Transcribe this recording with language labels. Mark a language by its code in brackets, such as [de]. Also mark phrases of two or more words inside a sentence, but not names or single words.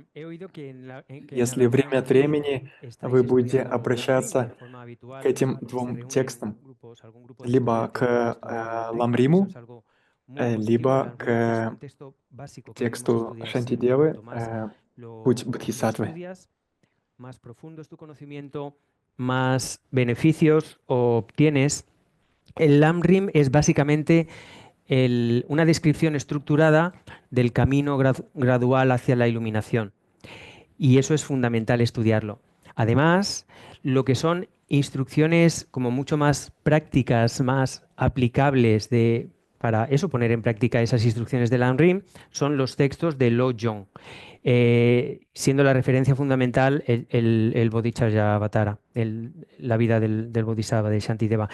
[ru] Если время от времени вы будете обращаться к этим двум текстам, либо к ламриму, либо к тексту Шантидевы, путь Бодхисаттвы. [es] Más beneficios obtienes El Lamrim es básicamente una descripción estructurada del camino gradual hacia la iluminación. Y eso es fundamental estudiarlo. Además, lo que son instrucciones como mucho más prácticas, más aplicables para eso, poner en práctica esas instrucciones de Lamrim, son los textos de Lojong, siendo la referencia fundamental el Bodhisattva, la vida del Bodhisattva de Shantideva.